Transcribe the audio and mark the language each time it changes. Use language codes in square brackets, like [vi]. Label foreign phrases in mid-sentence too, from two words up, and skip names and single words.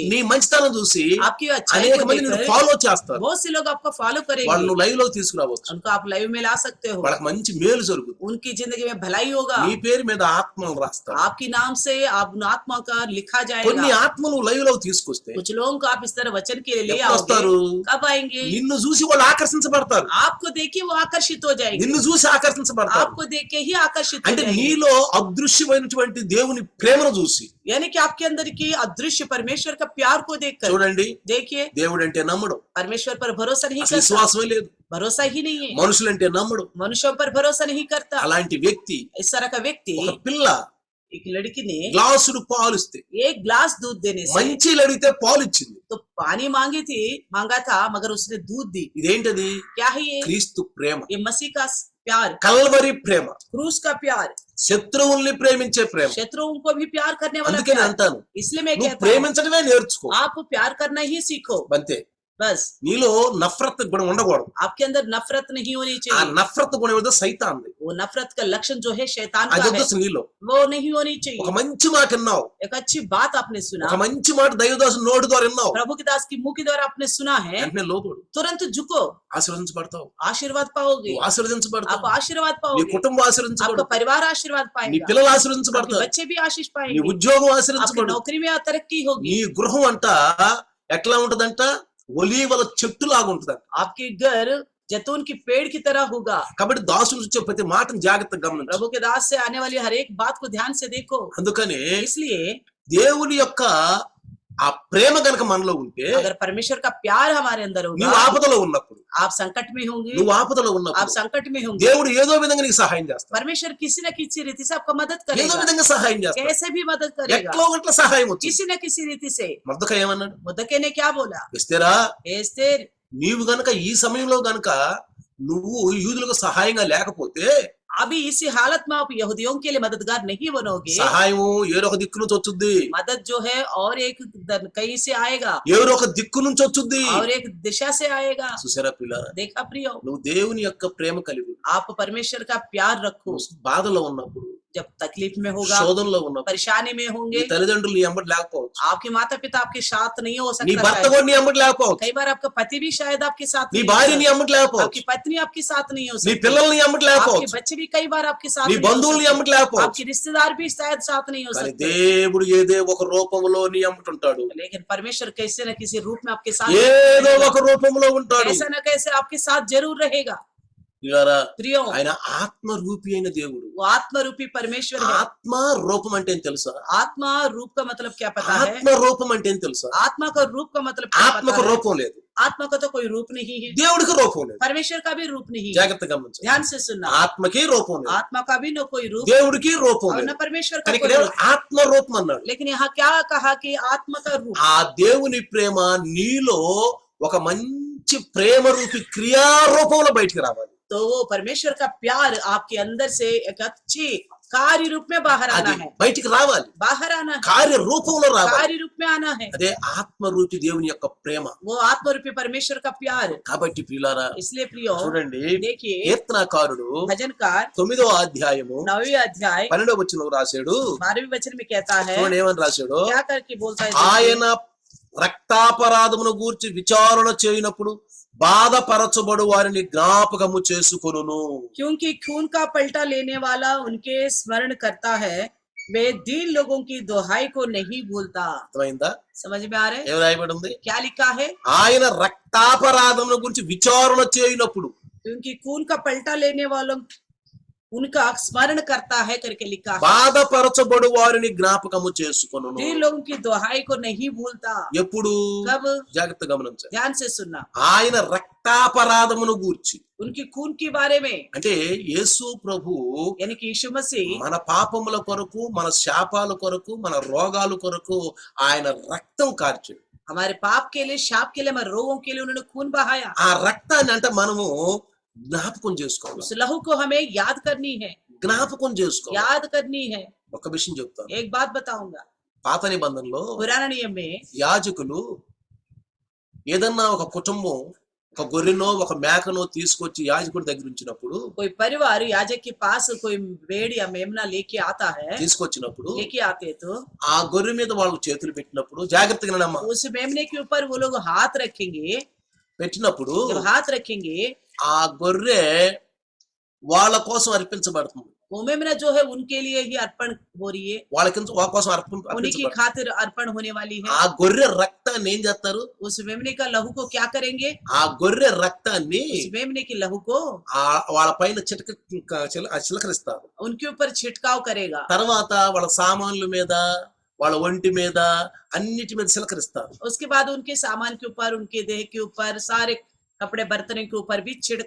[te] నీ మంచితనం చూసి [hi] आपकी अच्छाई [te] అనేక [hi] को [te] మంది నిన్ను [hi] देखकर [te] ఫాలో చేస్తారు, [hi] बहुत से लोग आपको फॉलो [te] వాళ్ళు [hi] करेंगे, [te] నువ్వు లైవ్ లో తీసుకురావచ్చు, [hi] उनको आप लाइव में ला सकते हो, [te] వాళ్ళకి మంచి మేలు జరుగుతుంది, [hi] उनकी जिंदगी में भलाई होगा, [te] నీ పేరు మీద ఆత్మలు రాస్తారు. [hi] आपके नाम से आप आत्मा का लिखा [te] కొన్ని [hi] जाएगा। [te] ఆత్మలు లైవ్ లో తీసుకొస్తే [hi] कुछ लोगों को आप इस तरह वचन के लिए ले [te] ఎప్పుడు వస్తారు? [hi] आओगे, कब आएंगे? [te] నిన్ను చూసి వాళ్ళు ఆకర్షించబడతారు, [hi] आपको देख के वो आकर्षित हो जाएंगे, [te] నిన్ను చూసి ఆకర్షించబడతారు. [hi] आपको देख के ही आकर्षित हो [te] అంటే [hi] जाएंगे। [te] నీలో అదృశ్యమైనటువంటి దేవుని ప్రేమను చూసి, [hi] यानी कि आपके अंदर की अदृश्य परमेश्वर का प्यार को देखकर, [te] చూడండి, [hi] देखिए [te] దేవుడు అంటే నమ్మడు, [hi] परमेश्वर पर भरोसा नहीं [te] అసలు [hi] करता, [te] విశ్వాసమే లేదు, [hi] भरोसा ही नहीं है, [te] మనుషులంటే నమ్మడు. [hi] मनुष्यों पर भरोसा नहीं करता। [te] అలాంటి వ్యక్తి, [hi] इस तरह का व्यक्ति [te] ఒక పిల్ల [hi] एक लड़की ने [te] గ్లాసుడు పాలు ఇస్తే, [hi] एक ग्लास दूध देने से [te] మంచిలు అడిగితే పాలు ఇచ్చింది. [hi] तो पानी मांगा था मगर उसने दूध दी। [te] ఇదేంటది? [hi] क्या है ये? [te] క్రీస్తు ప్రేమ, [hi] ये मसीह का प्यार, [te] కల్వరి ప్రేమ, [hi] क्रूस का प्यार, [te] శత్రువుల్ని ప్రేమించే ప్రేమ. [hi] शत्रुओं को भी प्यार करने वाला [te] అందుకే నేను [hi] प्यार। [te] అంటాను, [hi] इसलिए मैं [te] నువ్వు [hi] कहता हूँ [te] ప్రేమించడమే నేర్చుకో. [hi] आप प्यार करना ही सीखो, [te] అంతే. [hi] बस। [te] నీలో నఫరత్ గుణం ఉండకూడదు. [hi] आपके अंदर नफरत नहीं होनी [te] ఆ [hi] चाहिए। [te] నఫరత్ గుణం ఏదో సైతాన్ది. [hi] वो नफरत का लक्षण जो है शैतान [te] అది [hi] का [te] వద్దు [hi] है, [te] అసలు నీలో. [hi] वो नहीं होनी [te] ఒక [hi] चाहिए। [te] మంచి మాట విన్నావు, [hi] एक अच्छी बात आपने सुना, [te] ఒక మంచి మాట దైవదాసు నోటి ద్వారా విన్నావు, [hi] प्रभु के दास की मुंह के द्वारा आपने सुना है, [te] వెంటనే లోబడు, [hi] तुरंत झुको, [te] ఆశీర్వదించబడతావు. [hi] आशीर्वाद पाओगे, [te] నువ్వు ఆశీర్వదించబడతావు. [hi] आप आशीर्वाद [te] నీ [hi] पाओगे, [te] కుటుంబం [hi] आपका [te] ఆశీర్వదించబడతావు. [hi] परिवार आशीर्वाद [te] నీ [hi] पाएगा, [te] పిల్లలు [hi] आपके [te] ఆశీర్వదించబడతారు. [hi] बच्चे भी आशीष [te] నీ [hi] पाएंगे, [te] ఉద్యోగం [hi] आपकी [te] ఆశీర్వదించబడతావు. [hi] नौकरी में तरक्की होगी, [te] నీ గృహం అంట ఎట్లా ఉంటదంట? ఒలీవల చెట్టు లాగా ఉంటదంట. [hi] आपके घर जैतून की पेड़ की तरह होगा। [te] కాబట్టి దాసుడు వచ్చే ప్రతి మాటను జాగ్రత్తగా గమనించు. [hi] प्रभु के दास से आने वाली हर एक बात को ध्यान से देखो। [te] అందుకని [hi] इसलिए [te] దేవుని యొక్క ఆ ప్రేమ గనక మనలో ఉంటే, [hi] अगर परमेश्वर का प्यार हमारे अंदर [te] నువ్వు [hi] होगा, [te] ఆపదలో ఉన్నప్పుడు, [hi] आप संकट में होंगे, [te] నువ్వు ఆపదలో [hi] आप [te] ఉన్నప్పుడు [hi] संकट में होंगे, [te] దేవుడు ఏదో విధంగా నీకు సహాయం చేస్తాడు. [hi] परमेश्वर किसी न किसी रीति से आपका मदद [te] ఏదో [hi] करेगा, [te] విధంగా సహాయం చేస్తాడు. [hi] कैसे भी मदद करेगा, [te] ఎట్లో ఒకట్ల సహాయం వచ్చింది. [hi] किसी न किसी रीति से। [te] మొర్దెకై ఏమన్నాడు? [hi] मुर्दकी ने क्या बोला? [te] ఎస్తేరా, [hi] एस्तेर, [te] నీవు గనక ఈ సమయంలో గనక నువ్వు యూదులకు సహాయంగా లేకపోతే, [hi] अभी इसी हालत में आप यहूदियों के लिए मददगार नहीं बनोगे, [te] సహాయము ఏరో ఒక దిక్కు నుంచి వచ్చుద్ది, [hi] मदद जो है और एक कहीं से आएगा [te] ఏరో ఒక దిక్కు నుంచి వచ్చుద్ది. [hi] और एक दिशा से आएगा। [te] చూసారా పిల్లారా, [hi] देखा प्रियो, [te] నువ్వు దేవుని యొక్క ప్రేమ కలిగి ఉండు. [hi] आप परमेश्वर का प्यार रखो। [te] నువ్వు బాధలో ఉన్నప్పుడు, [hi] जब तकलीफ में होगा, [te] శోధనలో ఉన్నప్పుడు, [hi] परेशानी में [te] నీ [hi] होंगे, [te] తల్లిదండ్రులు నీ ఎంబడి లేకపోవచ్చు, [hi] आपके माता पिता आपके साथ नहीं हो [te] నీ [hi] सकता [te] భర్త [hi] शायद। [te] కూడా నీ ఎంబడి లేకపోవచ్చు, [hi] कई बार आपका पति भी शायद आपके साथ [te] నీ [hi] नहीं [te] భార్య [hi] हो [te] నీ [hi] सकता। [te] ఎంబడి లేకపోవచ్చు, [hi] आपकी पत्नी आपके साथ नहीं हो [te] నీ [hi] सकती, [te] పిల్లలు నీ ఎంబడి [hi] आपके [te] లేకపోవచ్చు, [hi] बच्चे भी कई बार आपके साथ [te] నీ [hi] नहीं हो [te] బంధువులు నీ [hi] सकते, [te] ఎంబడి లేకపోవచ్చు. [hi] आपके रिश्तेदार भी शायद साथ नहीं हो [te] కానీ [hi] सकते, [te] దేవుడు ఏదో ఒక రూపంలో నీ ఎంబడి ఉంటాడు, [hi] लेकिन परमेश्वर कैसे न किसी रूप में आपके साथ [te] ఏదో ఒక రూపంలో ఉంటాడు. [hi] कैसे न कैसे आपके साथ जरूर रहेगा। [te] పిల్లారా, [hi] प्रियो, [te] ఆయన ఆత్మ రూపి అయిన దేవుడు. [hi] वो आत्म रूपी परमेश्वर है। [te] ఆత్మ రూపం అంటే ఏం తెలుసా? [hi] आत्मा रूप का मतलब क्या पता है? [te] ఆత్మ రూపం అంటే ఏం తెలుసా? [hi] आत्मा का रूप का मतलब क्या [te] ఆత్మకు [hi] पता है? [te] రూపం లేదు, [hi] आत्मा का तो कोई रूप नहीं है, [te] దేవుడికి రూపం లేదు. [hi] परमेश्वर का भी रूप नहीं है। [te] జాగ్రత్తగా గమనించండి. [hi] ध्यान से सुनना, [te] ఆత్మకి రూపం లేదు, [hi] आत्मा का भी न कोई रूप [te] దేవుడికి రూపం [hi] और [te] లేదు. [hi] न परमेश्वर का [te] కానీ [hi] कोई [te] ఇక్కడ [hi] रूप। [te] ఆత్మ రూపం అన్నాడు. [hi] लेकिन यहाँ क्या कहा कि आत्मा का रूप, [te] ఆ దేవుని ప్రేమ నీలో ఒక మంచి ప్రేమ రూపి క్రియారూపంలో బయటికి రావాలి. [hi] तो वो परमेश्वर का प्यार आपके अंदर से एक अच्छी कार्य रूप में बाहर आना [te] అది [hi] है, [te] బయటికి రావాలి, [hi] बाहर आना है, [te] కార్య రూపంలో రావాలి. [hi] कार्य रूप में आना है। [te] అదే ఆత్మ రూపి దేవుని యొక్క ప్రేమ. [hi] वो आत्म रूपी परमेश्वर का प्यार। [te] కాబట్టి ప్రియులారా, [hi] इसलिए प्रियो, [te] చూడండి, [hi] देखिए [te] కీర్తనకారుడు [hi] भजनकार [te] 9వ అధ్యాయము [hi] 9वीं अध्याय [te] 12వ వచనంలో రాశాడు. [hi] 12वें वचन में कहता है, [te] చూడండి ఏమని రాశాడు? [hi] क्या करके बोलता है? [te] ఆయన రక్తాపరాధమును గూర్చి విచారణ చేయనప్పుడు బాధపరచబడు వారిని జ్ఞాపకము చేసుకొనును. [hi] क्योंकि खून का पलटा लेने वाला उनके स्मरण करता है, वे दीन लोगों की दुहाई को नहीं भूलता। [te] అర్థమైందా? [hi] समझ में आ रहे? [te] ఏం రాయబడి ఉంది? [hi] क्या लिखा है? [te] ఆయన రక్తాపరాధముల గురించి విచారణ చేయనప్పుడు, [hi] क्योंकि खून का पलटा लेने वालों उनका स्मरण करता है करके लिखा है, [te] బాధపరచబడు వారిని జ్ఞాపకము చేసుకొనును. [hi] दीन लोगों की दुहाई को नहीं भूलता। [te] ఎప్పుడు? [hi] कब? [te] జాగ్రత్తగా గమనించండి. [hi] ध्यान से सुनना, [te] ఆయన రక్తాపరాధమును గూర్చి [hi] उनकी खून के बारे में, [te] అంటే యేసు ప్రభు [hi] यानी कि यीशु मसीह [te] మన పాపముల కొరకు, మన శాపాల కొరకు, మన రోగాల కొరకు ఆయన రక్తం కార్చాడు. [hi] हमारे पाप के लिए, शाप के लिए, हमारे रोगों के लिए उन्होंने खून बहाया। [te] ఆ రక్తాన్ని అంటే మనము జ్ఞాపకం చేసుకోవాలి, [hi] उस लहू को हमें याद करनी है, [te] జ్ఞాపకం చేసుకోవాలి. [hi] याद करनी है। [te] ఒక విషయం చెప్తాను. [hi] एक बात बताऊंगा, [te] పాత నిబంధనలో [hi] पुराना नियम में [te] యాజకులు ఏదన్నా ఒక కుటుంబం ఒక గొర్రెనో ఒక మేకనో తీసుకొచ్చి యాజకుడి దగ్గర ఉంచినప్పుడు, [hi] कोई परिवार याजक के पास कोई भेड़ या मेमना लेके आता है, [te] తీసుకొచ్చినప్పుడు [hi] लेके आते तो [te] ఆ గొర్రె మీద వాళ్ళు చేతులు పెట్టినప్పుడు, జాగ్రత్తగా వినమ్మా, [hi] उस मेमने के ऊपर वो लोग हाथ रखेंगे। [te] పెట్టినప్పుడు [hi] जब हाथ रखेंगे, [te] ఆ గొర్రె వాళ్ళ కోసం అర్పించబడుతుంది. [hi] वो मेमना जो है उनके लिए ही अर्पण हो रही है, [te] వాళ్ళ కోసం [hi] उन्हीं की [te] అర్పించబడుతుంది. [hi] खातिर अर्पण होने वाली है। [te] ఆ గొర్రె రక్తాన్ని ఏం చేస్తారు? [hi] उस मेमने का लहू को क्या करेंगे? [te] ఆ గొర్రె రక్తాన్ని [hi] उस मेमने के लहू को [te] వాళ్ళ పైన చిలకరిస్తారు. [hi] उनके ऊपर छिड़काव करेगा। [te] తర్వాత వాళ్ళ సామాన్ల మీద, వాళ్ళ ఒంటి మీద, అన్నిటి మీద చిలకరిస్తారు. [hi] उसके बाद उनके सामान के ऊपर, उनके देह के ऊपर, सारे कपड़े बर्तनों के ऊपर भी छिड़का